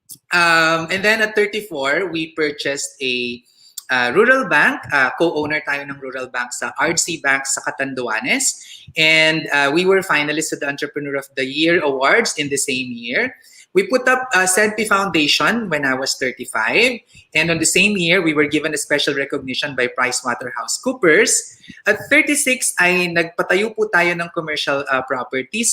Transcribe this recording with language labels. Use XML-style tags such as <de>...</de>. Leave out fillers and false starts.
<en>And then at 34, we purchased a rural bank.</en> <tl>Co-owner tayo ng rural bank sa RC Bank sa Catanduanes.</tl> <en>And we were finalists at the Entrepreneur of the Year Awards in the same year. We put up a SEDP Foundation when I was 35. And on the same year, we were given a special recognition by PricewaterhouseCoopers.</en> <tl>At 36, ay nagpatayo po tayo ng commercial properties.</tl>